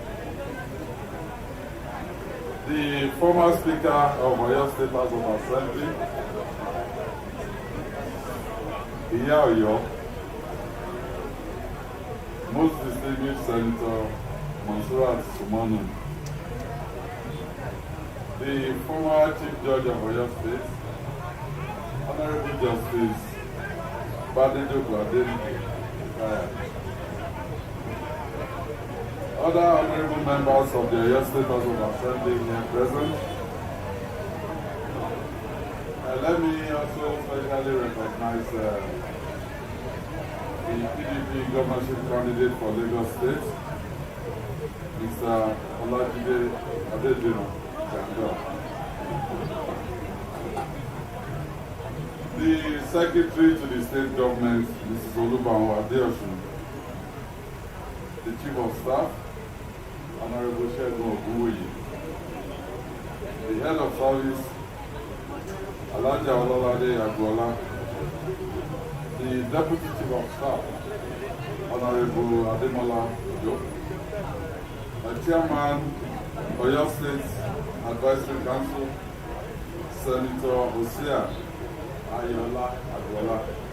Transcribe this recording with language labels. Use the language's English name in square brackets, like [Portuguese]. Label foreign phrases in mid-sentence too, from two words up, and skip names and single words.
[English] The former Speaker of Oyo State House of Assembly, Iya Oyo, most distinguished Senator Monsurat Sumanu, the former Chief Judge of Oyo State, Honorable Justice Badejo Gladeni, other honorable members of the Oyo State House of Assembly here present. Let me also specially recognize the PDP governorship candidate for Lagos State, Mr. Olajide Adedino Janga. The Secretary to the State Government, Mrs. Olubanwo Adeosun, the Chief of Staff, Honorable Segun Ogunwoye, the Head of Service, Alhaja Ololade Agbola, the Deputy Chief of Staff, Honorable Ademola Ojo, the Chairman, Oyo State Advisory Council, Senator Hosea Ayola Agbola.